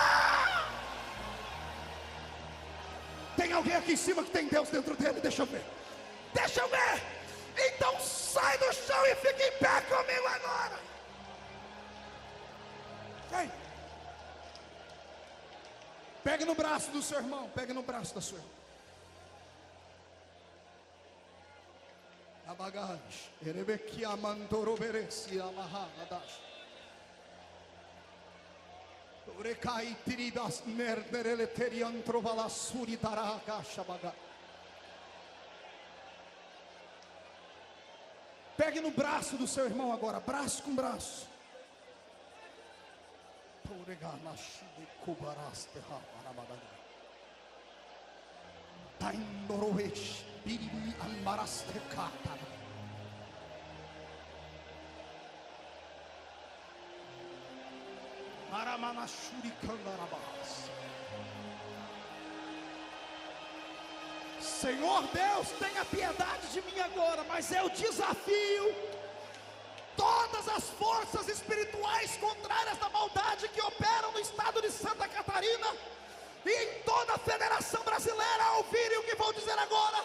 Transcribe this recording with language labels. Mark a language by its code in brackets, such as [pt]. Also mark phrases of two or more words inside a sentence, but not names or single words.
[pt] Tem alguém aqui em cima que tem Deus dentro dele? Deixa eu ver. Deixa eu ver. Então sai do chão e fica em pé comigo agora. Vem. Pegue no braço do seu irmão. Pegue no braço da sua irmã. Abagash, Erebekia Mandoroberesi Amahadash. Urekai Tiridas Merdereleterian Trovala Suritaraka Shabaga. Pegue no braço do seu irmão agora, braço com braço. Ureganashi Kubaraste Hamarabadaga. Taindoroesh Biri Ambaraste Katara. Maramanashuri Kandarabas. Senhor Deus, tenha piedade de mim agora, mas eu desafio todas as forças espirituais contrárias da maldade que operam no estado de Santa Catarina e em toda a Federação Brasileira a ouvirem o que vou dizer agora.